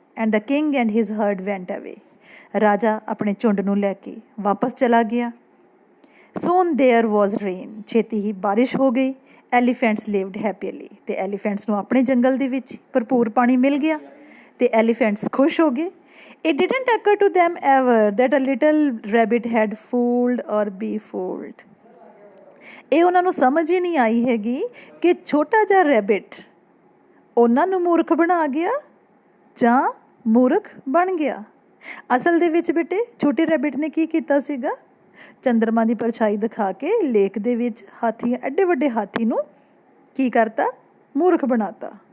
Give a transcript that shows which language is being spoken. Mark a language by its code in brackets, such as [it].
[en] And the king and his herd went away. [pa] ਰਾਜਾ ਆਪਣੇ ਝੁੰਡ ਨੂੰ ਲੈ ਕੇ ਵਾਪਸ ਚਲਾ ਗਿਆ. [en] Soon there was rain. [pa] ਛੇਤੀ ਹੀ ਬਾਰਿਸ਼ ਹੋ ਗਈ. [en] Elephants lived happily. [pa] ਅਤੇ ਐਲੀਫੈਂਟਸ ਨੂੰ ਆਪਣੇ ਜੰਗਲ ਦੇ ਵਿੱਚ ਭਰਪੂਰ ਪਾਣੀ ਮਿਲ ਗਿਆ. ਤੇ ਐਲੀਫੈਂਟਸ ਖੁਸ਼ ਹੋ ਗਏ। [en] It didn't occur to them ever that a little rabbit had fooled or be fooled. [pa] ਇਹ ਉਹਨਾਂ ਨੂੰ ਸਮਝ ਹੀ ਨਹੀਂ ਆਈ ਹੈਗੀ ਕਿ ਛੋਟਾ ਜਿਹਾ ਰੈਬਿਟ ਉਹਨਾਂ ਨੂੰ ਮੂਰਖ ਬਣਾ ਗਿਆ ਜਾਂ ਮੂਰਖ ਬਣ ਗਿਆ। ਅਸਲ ਦੇ ਵਿੱਚ ਬੇਟੇ ਛੋਟੇ ਰੈਬਿਟ ਨੇ ਕੀ ਕੀਤਾ ਸੀਗਾ, ਚੰਦਰਮਾ ਦੀ ਪਰਛਾਈ ਦਿਖਾ ਕੇ ਲੇਕ ਦੇ ਵਿੱਚ ਹਾਥੀ, ਐਡੇ ਵੱਡੇ ਹਾਥੀ ਨੂੰ ਕੀ ਕਰਤਾ, ਮੂਰਖ ਬਣਾਤਾ।